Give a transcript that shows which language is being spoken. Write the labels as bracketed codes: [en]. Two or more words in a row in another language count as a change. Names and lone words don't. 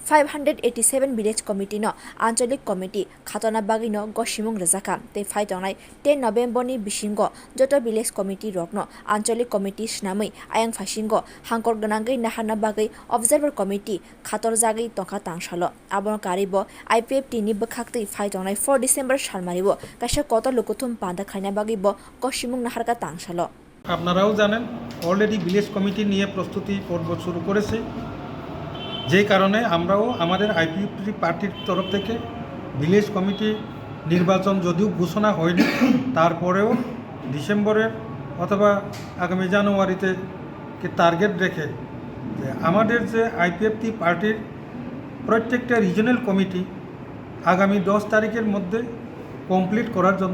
[trp] 587 [en] village committee [trp] no ancholik committee khatona bagino gosimung rajaka tei phaitongnai 10 November ni bisingo joto [en] village committee [trp] rokno ancholik committee snamui ayang phasingo hangkor ganangei naharna bagui [en] observer committee [trp] khator jagui tongkha tangshalo abon karibo IPFT ni bwkhaktui phaitongnai 4 December salmaribo kaisa kota lokothum panda khaina bagibo gosimung naharkha tangshalo [bn] আপনারাও জানেন [en] already village committee [bn] নিয়ে প্রস্তুতি পর্ব শুরু করেছে যে কারণে আমরাও আমাদের আইপিএফটি পার্টির তরফ থেকে [en] village committee [bn] নির্বাচন যদিও ঘোষণা হয়নি তারপরেও ডিসেম্বরের অথবা আগামী জানুয়ারিতে টার্গেট রেখে যে আমাদের যে আইপিএফটি পার্টির প্রত্যেকটা [en] regional committee [bn] আগামী 10 তারিখের মধ্যে কমপ্লিট করার জন্য